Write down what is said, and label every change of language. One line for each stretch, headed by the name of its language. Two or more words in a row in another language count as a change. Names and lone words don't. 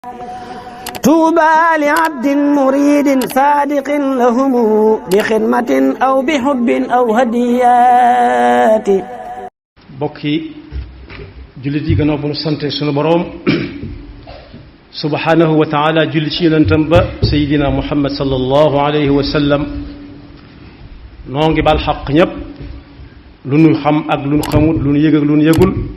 Arabic: طوبى لعبد مريد صادق لهم بخدمة أو بحب أو هديات.
Wolof: bokki jullit yi gannaaw bu nu sante sunu boroom
Arabic: سبحانه وتعالى
Wolof: julli ci yonentam ba
Arabic: سيدنا محمد صلى الله عليه وسلم
Wolof: noo ngi bal xaq ñépp lu nu xam ak lu nu xamut lu nu yëg ak lu nu yëgul